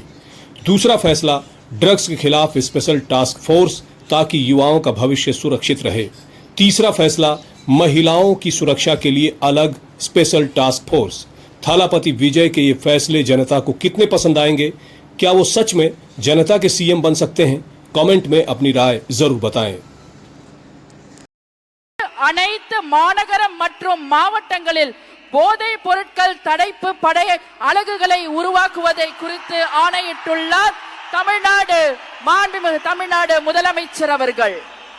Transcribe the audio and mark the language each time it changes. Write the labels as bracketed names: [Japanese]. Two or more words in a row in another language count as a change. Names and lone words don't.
[Hindi] दूसरा फैसला, ड्रग्स के खिलाफ [English] special task force [Hindi] ताकि युवाओं का भविष्य सुरक्षित रहे। तीसरा फैसला, महिलाओं की सुरक्षा के लिए अलग [English] special task force. [Hindi] थालापति विजय के ये फैसले जनता को कितने पसंद आएंगे? क्या वो सच में जनता के सीएम बन सकते हैं? कमेंट में अपनी राय जरूर बताएं। [Tamil] அனைத்து மாநகரம் மற்றும் மாவட்டங்களில் போதைப் பொருட்கள் தடுப்பு படை அலகுகளை உருவாக்குவதை குறித்து ஆணையிட்டுள்ளார் தமிழ்நாடு மாண்புமிகு தமிழ்நாடு முதலமைச்சர் அவர்கள்.